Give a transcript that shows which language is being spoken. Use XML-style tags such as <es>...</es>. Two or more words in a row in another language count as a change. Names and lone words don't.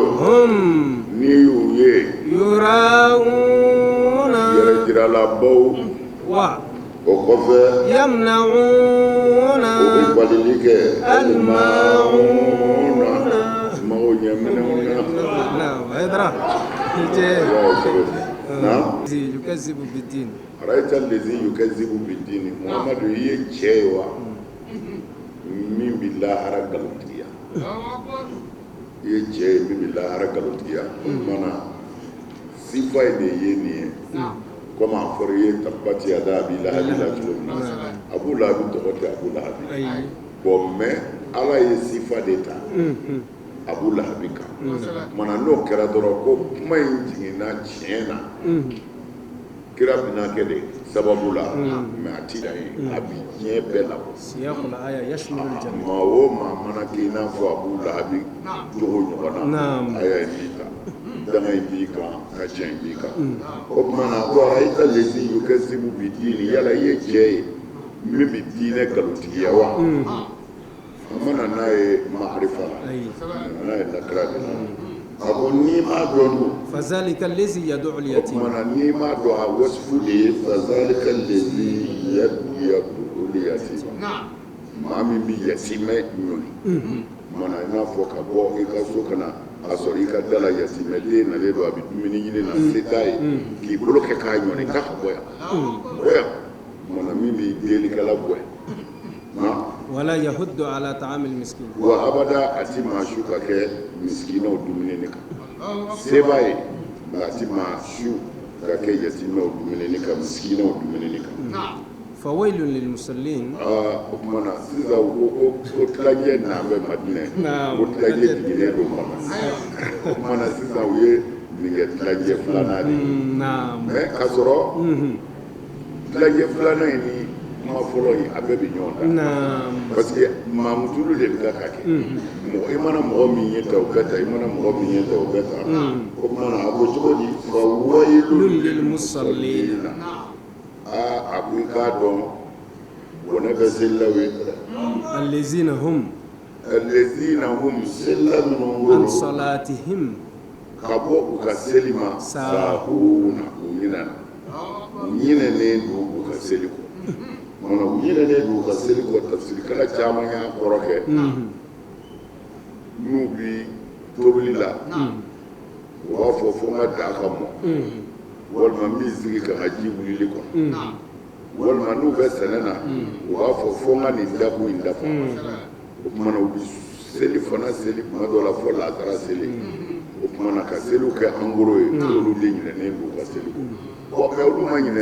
<bm>hum n'i y'u ye</bm> <ar>yurauna</ar> <bm>yɛrɛjiralabaw wa o kɔfɛ</bm> <ar>yamnauna</ar> <bm>o bɛ balili kɛ</bm> <ar>almauna</ar> <bm>mago ɲɛminɛw na</bm> <ar>نعم هيدرا na يكذب بالدين أرأيت الذي يكذب بالدين</ar> <bm>muhammadu i ye cɛ ye wa min bɛ lahara nkalontigiya i ye cɛ ye min bɛ lahara nkalontigiya mana sifa ye de ye nin ye komi a fɔra i ye</bm> <ar>تبت يدا أبي لهب</ar> <bm>la cogo min na abu lahabi tɔgɔ tɛ abu lahabi bon mais ala ye sifa de ta abu lahabi kan mana n'o kɛra dɔrɔn ko kuma in jiginna tiɲɛ na kira bina kɛ de sababu la mais a ti dan ye a bi diɲɛ bɛɛ labɔ</bm> <ar>سياق الآية يشمل الجميع</ar> <bm>maa o maa mana kɛ i n'a fɔ Abu Lahabi jogo ɲɔgɔn na a y'a b'i kan danga in b'i kan ka tiɲɛ b'i kan o tuma na ko</bm> <ar>أرأيت الذي يكذب بالدين</ar> <bm>yala i ye cɛ ye min bɛ diinɛ nkalontigiya wa a mana n'a ye maarifa la n'a ye lakira de la a ko n'i m'a dɔn dun</bm> <ar>فذلك الذي يدعو o اليتيم</ar> <bm>tuma na n'i m'a dɔn a wasifu de ye</bm> <ar>فذلك الذي يدع اليتيم</ar> <bm>maa min bɛ yatimɛ ɲɔni mana i n'a fɔ ka bɔ i ka so ka na a sɔrɔ i ka da la yatimɛden nalen don a bɛ dumuni ɲini na se t'a ye k'i bolo kɛ k'a ɲɔni k'a ka bɔ yan bɔ yan mana min b'i deelikɛla bɔ yan</bm> <ar>ولا يحض على طعام المسكين</ar> <bm>wa abada a ti maa su ka kɛ misikinaw dumuni kan se b'a ye nka a ti maa su ka kɛ yatimɛw dumuni kan misikinaw dumuni kan</bm> <ar>فويل للمصلين</ar> <bm>o tuma na sisan o tilajɛ n'a bɛ Madinɛ o tilajɛ jiginnen don Maka o tuma na sisan u ye nin kɛ tilajɛ filanan de ye</bm> <ar>نعم</ar> <bm>mais k'a sɔrɔ tilajɛ filanan in ni kuma fɔlɔ in a bɛɛ bɛ ɲɔgɔn ta</bm> <ar>نعم</ar> <fr>parce que</fr> <bm>maamutulu de bɛ ka kɛ mɔgɔ i mana mɔgɔ min ye ta o bɛ ta i mana mɔgɔ min ye ta o bɛ ta o tuma na a ko cogo di</bm> <ar>فويل للمصلين</ar> <bm>a ko i k'a dɔn bɔnɛ bɛ selilaw ye</bm> <ar>الذين هم الذين هم</ar> <bm>selilaw minnu</bm> <ar>عن</ar> <bm>wolo</bm> <ar>صلاتهم</ar> <bm>ka bɔ u ka seli ma sahuna u ɲinɛna u ɲinɛnen don u ka seli kɔ mana u ɲinɛnen don u ka seli kɔ tafsirikɛla caman y'a kɔrɔ kɛ n'u bi tobili la u b'a fɔ fo n ka da ka mɔ walima n b'i sigi ka n ka ji wulili kɔnɔ walima n'u bɛ sɛnɛ na u b'a fɔ fo n ka nin dakun in dafa o tuma na u bɛ seli fana seli tuma dɔ la fo lasara seli o tuma na ka seliw kɛ angoro ye olu de ɲinɛnen don u ka seli kɔ mais olu ma ɲinɛ</bm>